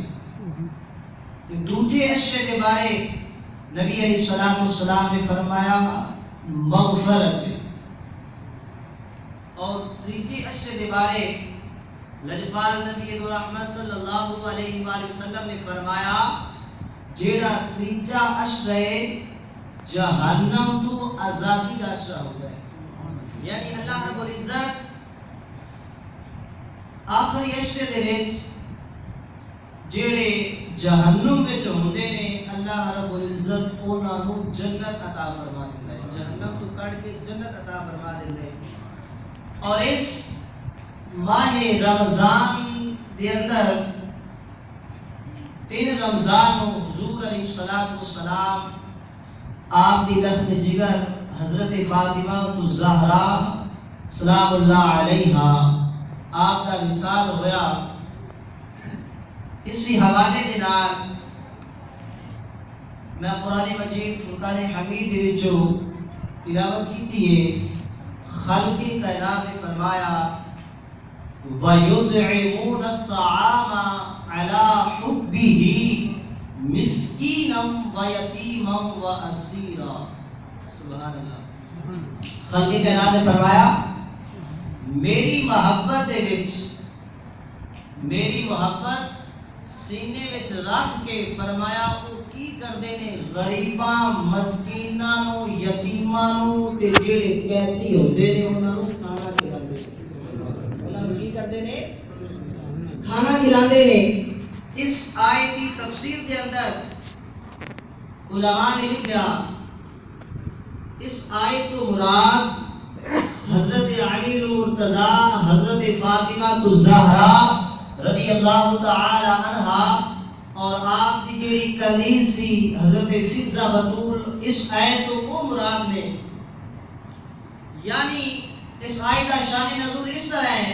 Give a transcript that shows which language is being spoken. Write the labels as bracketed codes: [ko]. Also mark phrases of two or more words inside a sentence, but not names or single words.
[pa] دوسرے عشرے کے بارے نبی [ar] علیہ الصلوۃ والسلام [pa] نے فرمایا مغفرت ہے، اور تیسرے عشرے کے بارے لجپال نبی رحمت [ar] صلی اللہ علیہ وآلہ وسلم [pa] نے فرمایا جیڑا تیجا عشر ہے جہنم تو آزادی کا عشر ہوتا ہے، یعنی [ar] اللہ رب العزت [pa] آخری عشرے دے وچ جیڑے جہنم وچ ہوندے نے [ar] اللہ رب العزت [pa] انہاں نوں جنت عطا فرما دیندا ہے، جہنم تو کڈ کے جنت عطا فرما دیندا ہے۔ اور اس ماہ رمضان دے اندر 3 رمضان نوں حضور [ar] علیہ الصلوۃ والسلام [pa] آپ دی لخت جگر حضرت فاطمہ الزہرا [ar] سلام اللہ علیہا [pa] آپ کا وصال ہویا۔ اسی حوالے دے نال میں قرآن مجید فرقان حمید دے وچوں تلاوت کیتی ہے۔ [ur] خالق کائنات نے فرمایا [ar] وَيُطْعِمُونَ الطَّعَامَ عَلَى حُبِّهِ مِسْكِينًا وَيَتِيمًا وَأَسِيرًا۔ سبحان اللہ۔ [pa] خالق کائنات نے فرمایا میری محبت دے وچ میری محبت سینے وچ رکھ کے فرمایا وہ کی کردے نے غریباں مسکیناں نو یتیماں نو تے جڑے قیدی ہوندے نے انہاں نو کھانا کھلاندے نے، انہاں نو کی کردے نے کھانا کھلاندے نے۔ اس آیت کی تفسیر دے اندر علماء نے لکھا اس آیت تو مراد حضرت علی المرتضی حضرت فاطمہ الزہرا [ar] رضی اللہ تعالی عنہا [pa] اور آپ کی جڑی کنیز سی حضرت فضہ بطول اس آیت تو وہ مراد نے، یعنی اس آیت کا شان نزول اس طرح ہے۔